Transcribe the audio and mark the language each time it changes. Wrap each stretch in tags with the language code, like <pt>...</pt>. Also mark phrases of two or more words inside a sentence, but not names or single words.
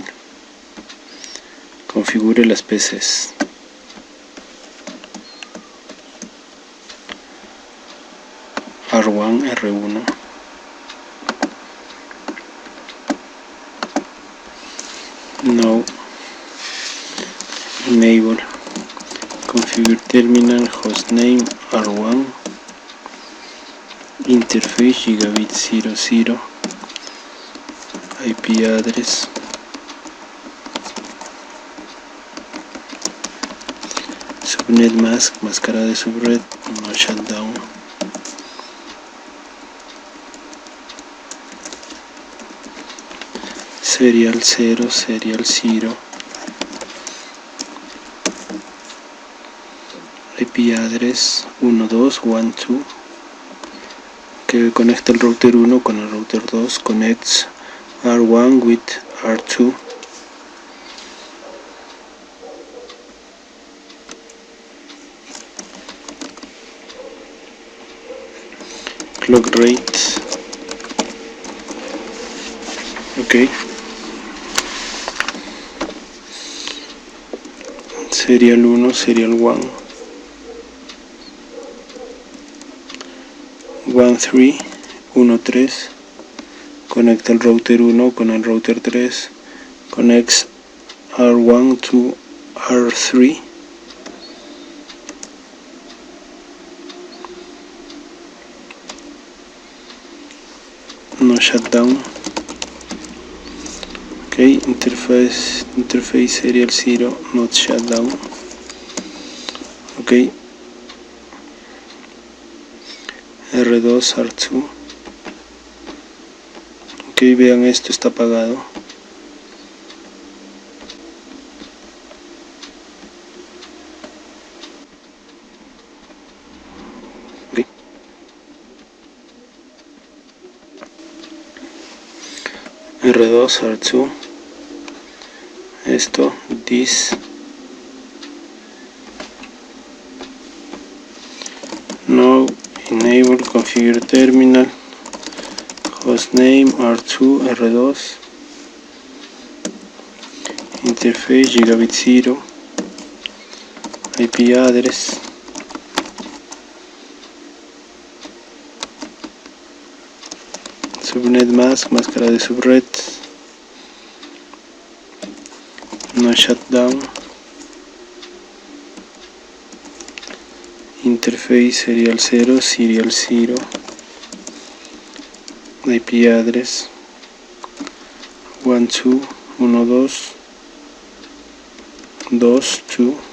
<es>Configure las PCs. R1, R1. No. Enable.</es> <en>Configure terminal hostname R1. Interface gigabit 00. IP address. Subnet mask,</en> <es>máscara de subred,</es> <en>no shutdown. Serial 0, serial 0. IP address 1212 que conecta el router 1 con el router 2, connects R1 with R2. Clock rate. Ok. Serial 1, serial 1. 13,</en> <es>conecta el router 1 con el router 3,</es> <en>connects R1 to R3. No shutdown. Ok, interface serial 0, not shutdown. Ok, R2, R2.</en> <es>Ok, vean, esto está apagado. Okay. R2, R2. Esto,</es> <en>this. No, enable configure terminal. Hostname R2, R2. Interface gigabit 0. IP address. Subnet mask,</en> <es>máscara de subred.</es> <en>No shutdown. Interface serial 0, serial 0. IP address 12 12 2</en>